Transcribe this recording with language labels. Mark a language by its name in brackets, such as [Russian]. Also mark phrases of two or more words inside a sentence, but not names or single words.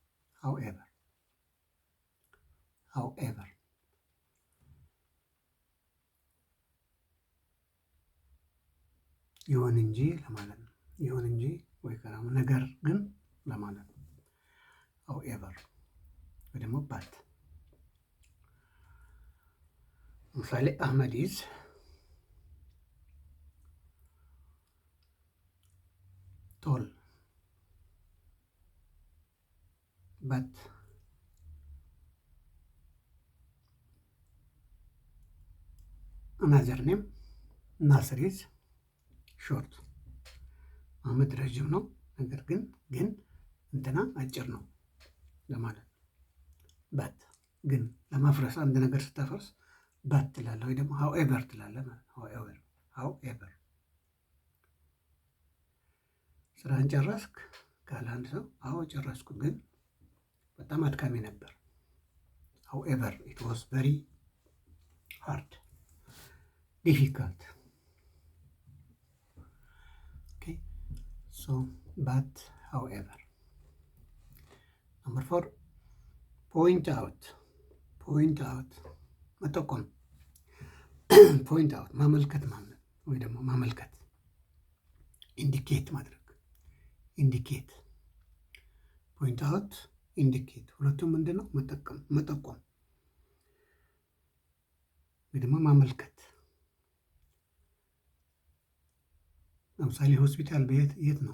[Amharic] ይሁን እንጂ ለማለት ነው። ይሁን እንጂ ወይ ከራም ነገር ግን ለማለት ነው። however ወይ ደግሞ ባት ምሳሌ አህመድ ኢዝ [English] ቶል but another name Nasir is short። አህመድ [Amharic] ረጅም ነው ነገር ግን እንትና አጭር ነው ለማለት ነው። ባት ግን ለማፍረስ አንድ ነገር ስታፈርስ ባት ትላለህ ወይ ደግሞ however ትላለህ ማለት ነው። however ስራን ጨረስክ ካለ አንድ ሰው አዎ ጨረስኩ ግን በጣም አድካሚ ነበር። [English] however it was very hard, difficult. Okay, so but however. Number 4 point out [Amharic] መጠቆም [English] point out [Amharic] ማመልከት ማለት ወይ ደግሞ ማመልከት ኢንዲኬት ማድረግ ኢንዲኬት [English] point out indicate [Amharic] ሁለቱም ምንድን ነው? መጠቆም ወይ ደግሞ ማመልከት። ለምሳሌ ሆስፒታል የት ነው?